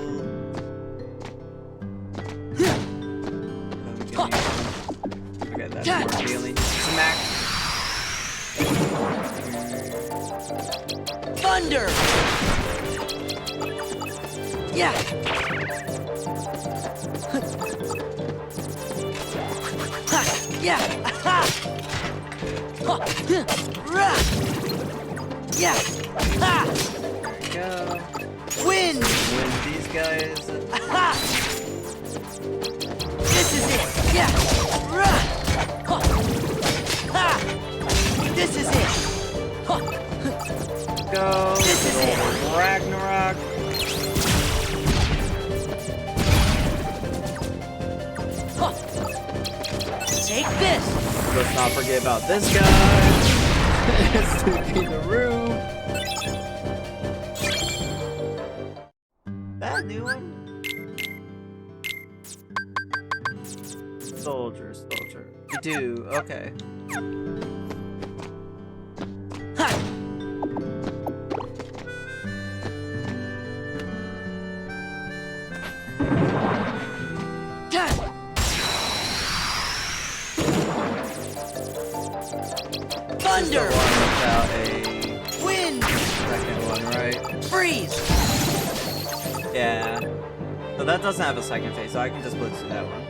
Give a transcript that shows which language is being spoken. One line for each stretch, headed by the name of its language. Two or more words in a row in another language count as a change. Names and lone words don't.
English: Okay, that's more healing. Smack. Thunder. Yeah. Ha. Yeah. Ha. Ha. Rah. Yeah. Ha. Go. Wind. Win these guys. Ha. This is it. Yeah. Rah. Ha. Ha. This is it. Ha. Go. This is it. Ragnarok. Ha. Take this. Let's not forget about this guy. Sweeping the room. That new one? Soldier. You do, okay. Ha. Ha. Thunder. The one without a Wind. second one, right? Freeze. Yeah. So that doesn't have a second phase, so I can just blitz through that one.